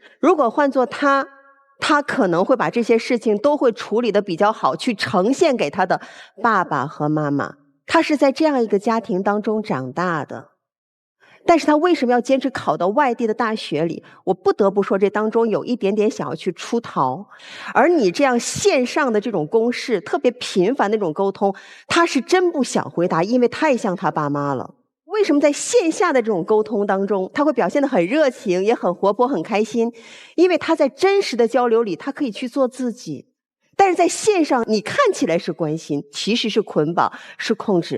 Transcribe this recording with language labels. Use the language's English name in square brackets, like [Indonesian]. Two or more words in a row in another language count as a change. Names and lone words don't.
[Chinese] 如果換作他可能會把這些事情都會處理得比較好，去呈現給他的爸爸和媽媽。他是在這樣一個家庭當中長大的，但是他為什麼要堅持考到外地的大學裡？我不得不說，這當中有一點點想要去出逃。而你這樣線上的這種公事，特別頻繁的這種溝通，他是真不想回答，因為太像他爸媽了。為什麼在線下的這種溝通當中，他會表現得很熱情，也很活潑，很開心？因為他在真實的交流裡，他可以去做自己。但是在線上，你看起來是關心，其實是捆綁，是控制。